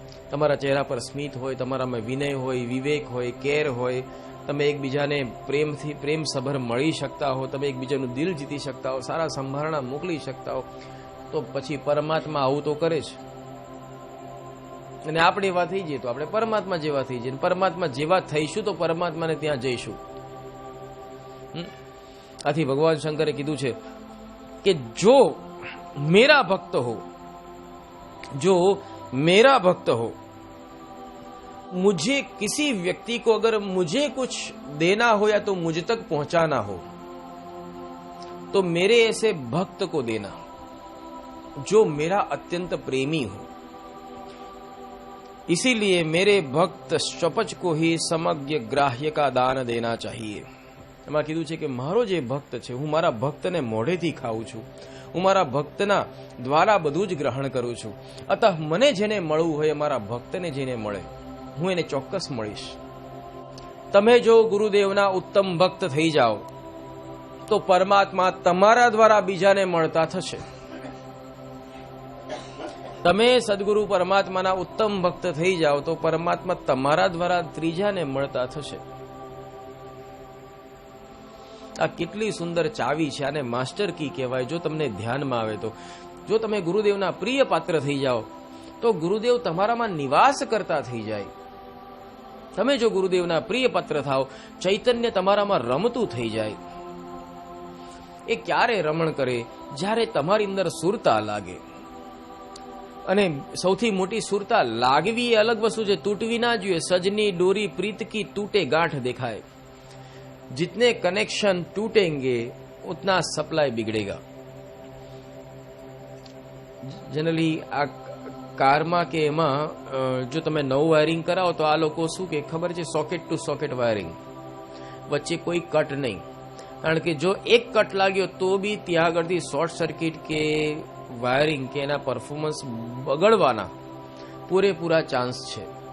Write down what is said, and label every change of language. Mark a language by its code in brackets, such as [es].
[gu] તમારા ચહેરા પર સ્મિત હોય, તમારામાં વિનય હોય, વિવેક હોય, કેર હોય, તમે એકબીજાને પ્રેમસભર મળી શકતા હો, તમે એકબીજાનું દિલ જીતી શકતા હો, સારા સંભારણા મોકલી શકતા હો, તો પછી પરમાત્મા આવું તો કરે છે. અને આપણે એવા થઈ જઈએ તો આપણે પરમાત્મા જેવા થઈ જઈએ. પરમાત્મા જેવા થઈશું તો પરમાત્માને ત્યાં જઈશું. આથી ભગવાન શંકરે કીધું છે કે જો મેરા ભક્ત હો, [hi] जो मेरा भक्त हो, मुझे किसी व्यक्ति को अगर मुझे कुछ देना हो या तो मुझ तक पहुंचाना हो, तो मेरे ऐसे भक्त को देना जो मेरा अत्यंत प्रेमी हो. इसीलिए मेरे भक्त शपच को ही समग्र ग्राह्य का दान देना चाहिए. [gu] એમાં કીધું છે કે મારો જે ભક્ત છે, હું મારા ભક્તને મોઢેથી ખાઉં છું, હું મારા ભક્તના દ્વારા બધું જ ગ્રહણ કરું છું. અતઃ મને જેને મળવું હોય, મારા ભક્તને જેને મળે, હું એને ચોક્કસ મળીશ. તમે જો ગુરુદેવના ઉત્તમ ભક્ત થઈ જાઓ તો પરમાત્મા તમારા દ્વારા બીજાને મળતા થશે. તમે સદગુરુ પરમાત્માના ઉત્તમ ભક્ત થઈ જાઓ તો પરમાત્મા તમારા દ્વારા ત્રીજાને મળતા થશે. આ કેટલી સુંદર ચાવી છે, આને માસ્ટર કી કહેવાય. જો તમને ધ્યાનમાં આવે તો, જો તમે ગુરુદેવના પ્રિય પાત્ર થઈ જાઓ તો ગુરુદેવ તમારામાં નિવાસ કરતા થઈ જાય. તમે જો ગુરુદેવના પ્રિય પાત્ર થાઓ, ચૈતન્ય તમારામાં રમતું થઈ જાય. એ ક્યારે રમણ કરે? જ્યારે તમારી અંદર સુરતા લાગે. અને સૌથી મોટી સુરતા લાગવી એ અલગ વસ્તુ છે, તૂટવી ના જોઈએ. [hi] સજની ડોરી પ્રીત કી તૂટે ગાંઠ દેખાય. जितने कनेक्शन टूटेंगे उतना सप्लाई बिगड़ेगा. [gu] जनरली આ કારમાં કે એમાં જો તમે નવું વાયરિંગ કરાવો તો આ લોકો શું કે ખબર છે, સોકેટ ટુ સોકેટ વાયરિંગ, વચ્ચે કોઈ કટ નહીં. કારણ કે જો એક કટ લાગ્યો તો બી ત્યાં આગળથી શોર્ટ સર્કિટ કે વાયરિંગ કે એના પરફોર્મન્સ બગડવાના પૂરેપૂરા ચાન્સ છે.